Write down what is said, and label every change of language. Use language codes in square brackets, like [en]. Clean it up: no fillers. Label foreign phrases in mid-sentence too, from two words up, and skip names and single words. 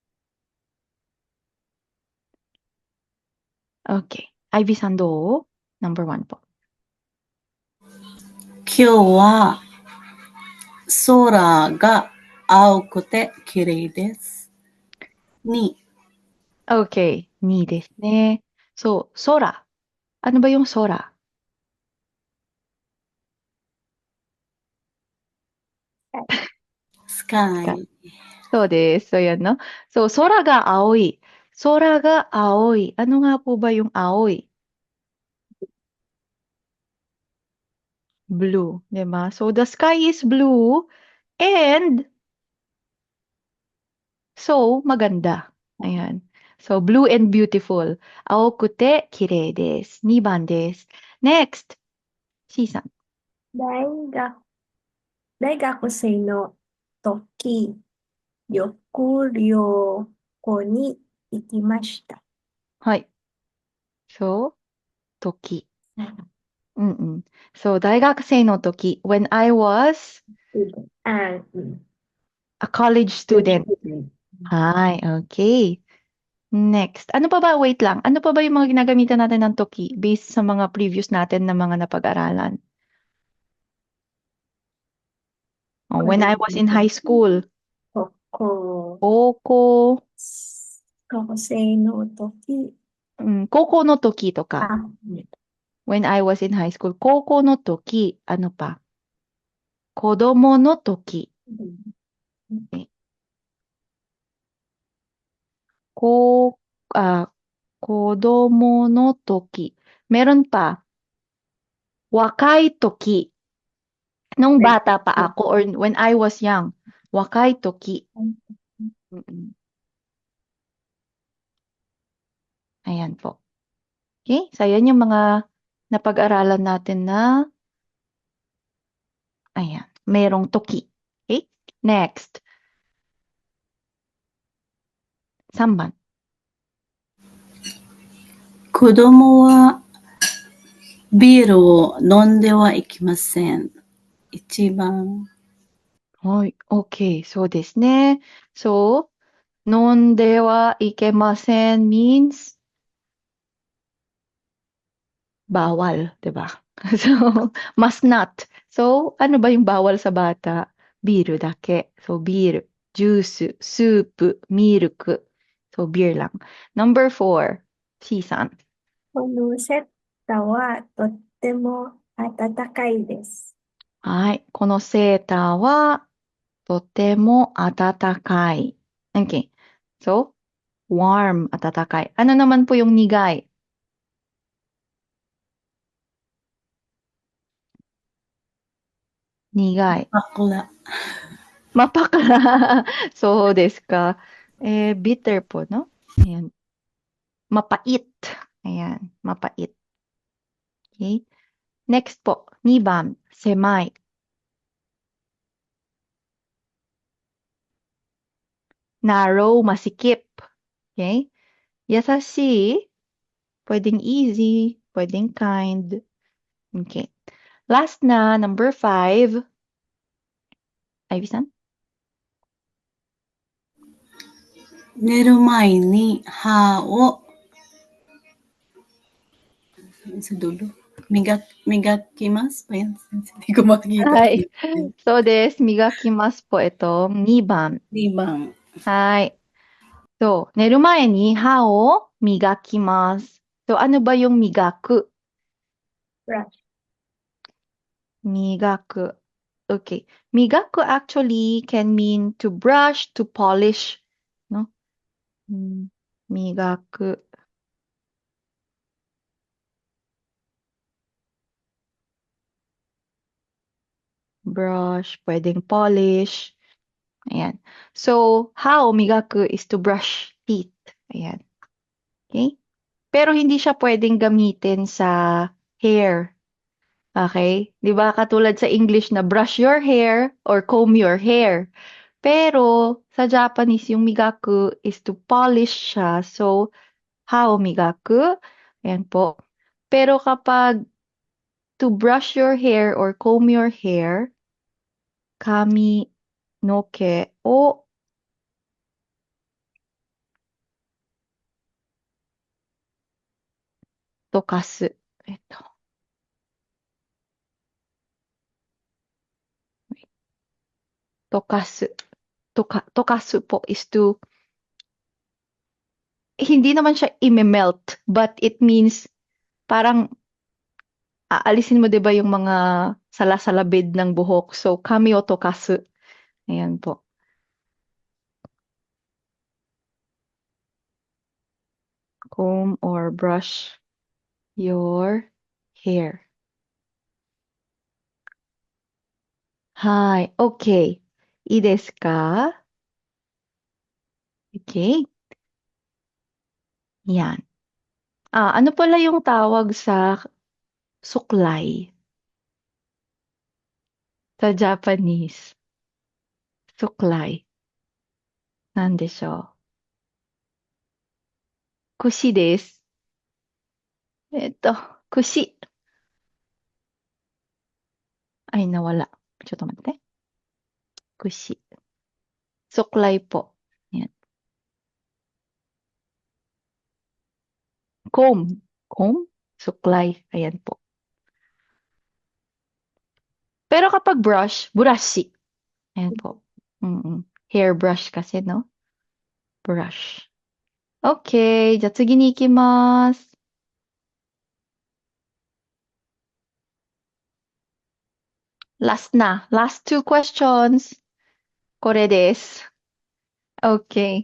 [en] Okay. Ivy san do? Number 1 po. [ja] 今日は空が青くて綺麗です。2、 Okay. 2ですね. [tl] So, sora Ano ba yung sora? [en] sky. [ja] そうです. So, [tl] yan, no? [ja] So, 空が青い. 空が青い. [tl] Ano nga po ba yung aoi? Blue, di ba? [en] So, the sky is blue and so, [tl] maganda. Ayan. [en] So, blue and beautiful. [ja] 青くて綺麗です. 2番です. Next, C さん. 大学、大学生の時、旅行に行きました。はい. So, 時. Mm-mm. So, 大学生の時, [en] when I was a college student. Hi, okay. Next. [tl] Ano pa ba? Wait lang. Ano pa ba yung mga ginagamitan natin ng toki based sa mga previous natin na mga napag-aralan? [en] Oh, when I was in high school, [ja] こ高校、学生の時、高校の時とか、あ、 [en] when I was in high school, [ja] 高校の時、 [tl] ano pa? [ja] 子供の時、こ子供の時. [tl] Meron pa, [ja] 若い時. [tl] Nung bata pa ako or [en] when I was young, [ja] 若い時. [tl] Mm-mm. Ayan po. [en] Okay? [tl] So, yan yung mga napag-aralan natin na, ayan, merong toki. [en] Okay? Next. [ja] 3番. 子供はビールを飲んではいけません。1番。はい。Okay. そうですね。So, 飲んではいけません means [tl] bawal, 'di ba? [en] So, must not. So, [tl] ano ba yung bawal sa bata? [ja] ビールだけ. [en] So, beer, juice, soup, milk. So, beer lang. Number 4, C-san. [ja] このセットはとっても暖かいです。はい。このセーターはとても暖かい。Okay. [en] So, warm, [ja] 暖かい. [tl] Ano naman po yung nigay? [ja] Nigay. [tl] bakla. Mapakla. So, [ja] ですか. [tl] Bitter po, no? Ayan. Mapait. Ayan. Mapait. Okay. Next po. [ja] 2番. Semai. [tl] Narrow, masikip. Okay. Yasashi. Pwedeng easy. Pwedeng kind. Okay. Last na, number 5. Ivy-san? [ja] 寝る前に歯を [tl] sa dulo. Migakimasu pa yan. Hindi ko makikita. [en] Hi. So, [tl] desu. Migakimasu po itong 2番. [ja] 2番. はい。So, 寝る前に歯を磨きます. [tl] So, ano ba yung migaku? [en] Brush. Migaku. Okay. Migaku actually can mean to brush, to polish. No? Migaku. Brush, pwedeng polish. [tl] Ayan. [en] So, how migaku is to brush teeth. [tl] Ayan. Okay? Pero hindi siya pwedeng gamitin sa hair. Okay? 'Di ba katulad sa English na [en] brush your hair or comb your hair. [tl] Pero sa Japanese yung migaku [en] is to polish [tl] siya. So, how migaku? Ayan po. Pero kapag [en] to brush your hair or comb your hair, [ja] 髪の毛を梳かす. Ito. Tokasu. [tl] Tokasu po is to hindi naman siya i-melt, [en] but it means [tl] parang aalisin mo 'di ba yung mga sala-salabid ng buhok. [ja] So, 髪を梳かす. Ayan po. [en] Comb or brush your hair. Hi. Okay. [ja] いいですか? [en] Okay. [tl] Yan. Ano pala yung tawag sa suklay sa Japanese? Suklay. [ja] なんでしょう。櫛です。櫛。 [tl] Ay, nawala. [ja] ちょっと待って。 [tl] 櫛。Suklay po. Yan. [en] Comb. Comb? [tl] Suklay. Ayan po. Pero kapag brush, burashi. Ayan po. Hairbrush kasi, no? [en] Brush. Okay. [ja] じゃあ次に行きます。Last na. [en] Last two questions. [ja] これです。Okay.